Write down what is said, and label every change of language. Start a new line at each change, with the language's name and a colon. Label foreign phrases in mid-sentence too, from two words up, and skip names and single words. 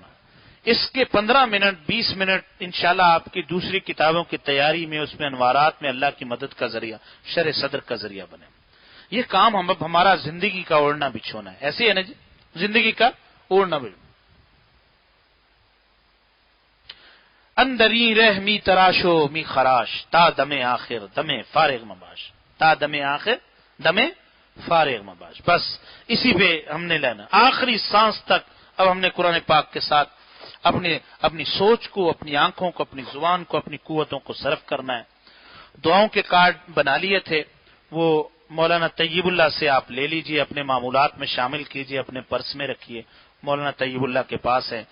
Urdu: اس کے 15 منٹ 20 منٹ انشاءاللہ آپ کی دوسری کتابوں کی تیاری میں، اس میں انوارات میں اللہ کی مدد کا ذریعہ، شرح صدر کا ذریعہ بنے۔ یہ کام ہمارا زندگی کا اوڑھنا بچھونا ہے، ایسے ہے نا جی، زندگی کا اوڑھنا بچھونا۔
Persian: اندری رہ می تراشو می خراش، تا دم آخر دم فارغ مباش، تا دم آخر دم فارغ مباش۔
Urdu: بس اسی پہ ہم نے لینا، آخری سانس تک اب ہم نے قرآن پاک کے ساتھ اپنی سوچ کو، اپنی آنکھوں کو، اپنی زبان کو، اپنی قوتوں کو صرف کرنا ہے۔ دعاؤں کے کارڈ بنا لیے تھے، وہ مولانا طیب اللہ سے آپ لے لیجئے، اپنے معمولات میں شامل کیجئے، اپنے پرس میں رکھیے، مولانا طیب اللہ کے پاس ہے۔